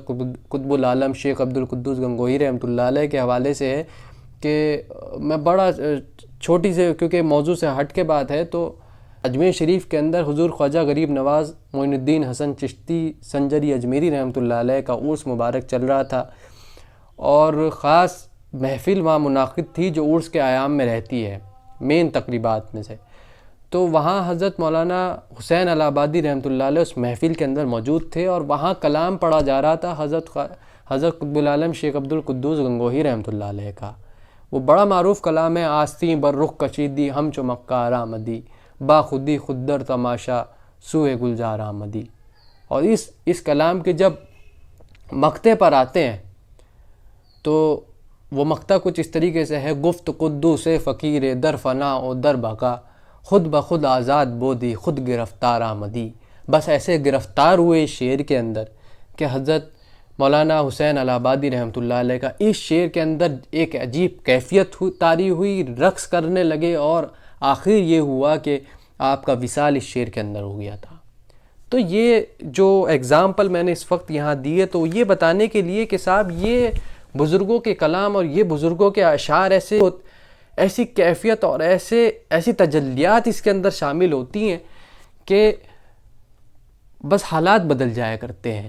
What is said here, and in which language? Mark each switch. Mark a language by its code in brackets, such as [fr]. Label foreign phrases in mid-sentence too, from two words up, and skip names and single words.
[ur] قطب العالم شیخ عبد القدوس گنگوہی [ar] رحمۃ اللہ علیہ [ur] کے حوالے سے ہے کہ میں بڑا چھوٹی سے، کیونکہ موضوع سے ہٹ کے بات ہے، تو اجمیر شریف کے اندر حضور خواجہ غریب نواز معین الدین حسن چشتی سنجری اجمیری رحمۃ اللہ علیہ کا عرس مبارک چل رہا تھا اور خاص محفل وہاں منعقد تھی جو عرس کے ایام میں رہتی ہے، مین تقریبات میں سے. تو وہاں حضرت مولانا حسین الہ آبادی [ar] رحمۃ اللہ علیہ [ur] اس محفل کے اندر موجود تھے اور وہاں کلام پڑھا جا رہا تھا حضرت قطب العالم شیخ عبد القدوس گنگوہی [ar] رحمۃ اللہ علیہ [ur] کا. وہ بڑا معروف کلام ہے: [fa] آستیں بر رخ کشیدی ہم چو مکار آمدی با خودی خود در تماشا سوئے گلزار آمدی. [ur] اور اس کلام کے جب مقطع پر آتے ہیں تو وہ مقطع کچھ اس طریقے سے ہے: [fa] گفت قدوس فقیر در فنا و در بقا خود بخود آزاد بودی خود گرفتار آمدی. [ur] بس ایسے گرفتار ہوئے اس شعر کے اندر کہ حضرت مولانا حسین الہ آبادی [ar] رحمۃ اللہ علیہ [ur] کا اس شعر کے اندر ایک عجیب کیفیت طاری ہوئی، رقص کرنے لگے اور آخر یہ ہوا کہ آپ کا وصال اس شعر کے اندر ہو گیا تھا. تو یہ جو ایگزامپل میں نے اس وقت یہاں دی ہے تو یہ بتانے کے لیے کہ صاحب یہ بزرگوں کے کلام اور یہ بزرگوں کے اشعار ایسی کیفیت اور ایسی تجلیات اس کے اندر شامل ہوتی ہیں کہ بس حالات بدل جایا کرتے ہیں.